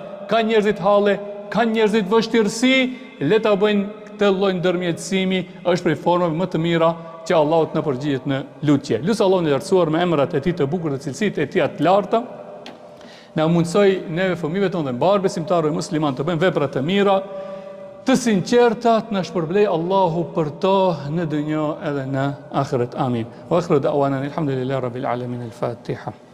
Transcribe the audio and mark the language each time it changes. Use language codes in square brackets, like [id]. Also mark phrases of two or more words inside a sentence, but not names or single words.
[sq] Ka njerëzit halle, ka njerëzit vështirësi, le ta bëjnë këtë lloj ndërmjetësimi, është prej formave më të mira që Allahu të na përgjigjet në lutje. Lutë Allahun e lartësuar me emrat e tij të bukur dhe cilësitë e tij të larta, na mundsoj neve fëmijëve tonë dhe mbar besimtarë musliman të bëjmë vepra të mira, të sinqerta, të na shpërblej Allahu për to në dunjë edhe në ahiret. Amin. [ar] وآخر دعوانا الحمد لله رب العالمين. Al-Fatiha.